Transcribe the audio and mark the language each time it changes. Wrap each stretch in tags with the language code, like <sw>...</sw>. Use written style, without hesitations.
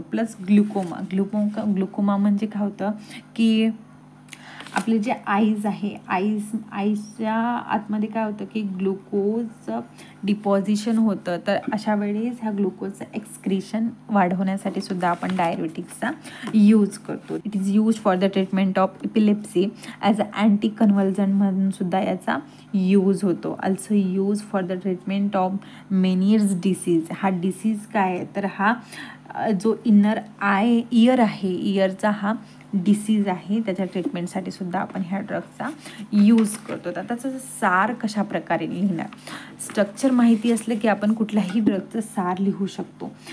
<mr>Plus glaucoma म्हणजे काय होतं की आपले जे आईज आहे आईजच्या आतमध्ये काय होतं की ग्लुकोज डिपॉझिशन होतं. तर अशा वेळेस ह्या ग्लुकोजचं एक्सक्रीशन वाढवण्यासाठी सुद्धा आपण डायरेटिक्सचा यूज करतो.</mr> <en>it is use for the treatment of epilepsy as a anticonvulsant</en> <mr>म्हणून सुद्धा याचा यूज होतो.</mr> <en>Also use for the treatment of Meniere's disease.</en> <mr>हा डिसीज काय आहे तर हा जो इयर आहे इयरचा हा डिसीज आहे त्याच्या ट्रीटमेंटसाठी सुद्धा आपण ह्या ड्रगचा यूज करतो. तर त्याचं सार कशा प्रकारे लिहिणार, स्ट्रक्चर माहिती असलं की आपण कुठल्याही ड्रगचं सार लिहू शकतो.</mr>